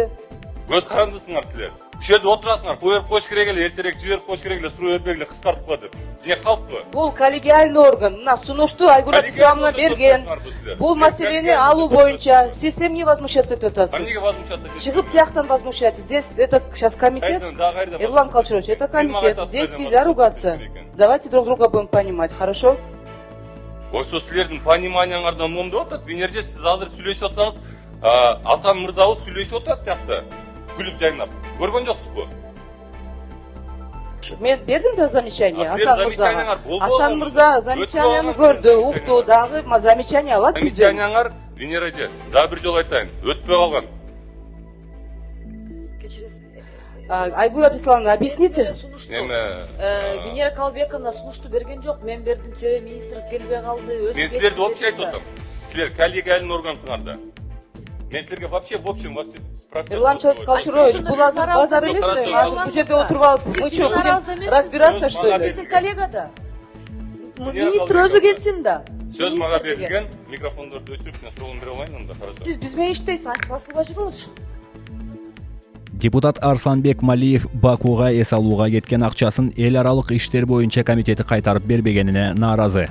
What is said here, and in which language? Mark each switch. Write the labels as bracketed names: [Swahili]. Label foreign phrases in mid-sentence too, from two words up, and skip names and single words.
[Kyrgyz] Көз карандысыңар силер. Ушул жерде отурасыңар, коюп коюш керек эле, эртерээк жиберип коюш керек эле, суроо бербегиле, кыскартпа деп. Эмне калппы? Бул [Russian] коллегиальный орган. [Kyrgyz] Мына сунушту Айгүл Исламовна берген. Бул маселени алуу боюнча сиз эмне возмущаться этип атасыз? Эмнеге возмущаться этесиз? Чыгып тияктан возмущаться. [Russian] Здесь это сейчас комитет. Эрлан Качурович, это комитет. Здесь нельзя ругаться. Давайте друг друга будем понимать, хорошо? [Kyrgyz] Ошо силердин пониманияңардан момдоп атат. Венерде сиз азыр сүйлөшүп атсаңыз, Асан мырзабыз сүйлөшүп атат тиякта. Күлүп жайнап. Көргөн жоксузбу? Мен бердим да замечание Асан мырзага. Асан мырза замечанияны көрдү, укту, дагы замечание алат бизден. Замечанияңар Венераде, дагы бир жолу айтайын, өтпөй калган. [Russian] Айгүл Абдисламовна, объясните. [Kyrgyz] Венера Калбековна сунушту берген жок, мен бердим, себеби министрибиз келбей калды. Мен силерди вообще айтып атам. Силер [Russian] коллегиальный органсыңар [Kyrgyz] да. Мен силерге [Russian] вообще в общем во все [Kyrgyz] Эрлан Качурович, бул азыр базар эмеспи? Азыр бул жерде отуруп алып, [Russian] мы что, будем разбираться, что ли? [Kyrgyz] Биздин коллега да. Министр өзү келсин да. Сөз мага берилген, микрофондорду өчүрүп, мен суроолун бере алайын анда, хорошо. Биз менен иштейсиз, айтып басылбай жүрөбүз. Депутат Арсланбек Малиев Бакуга эс алууга кеткен акчасын эл аралык иштер боюнча комитети кайтарып бербегенине нааразы.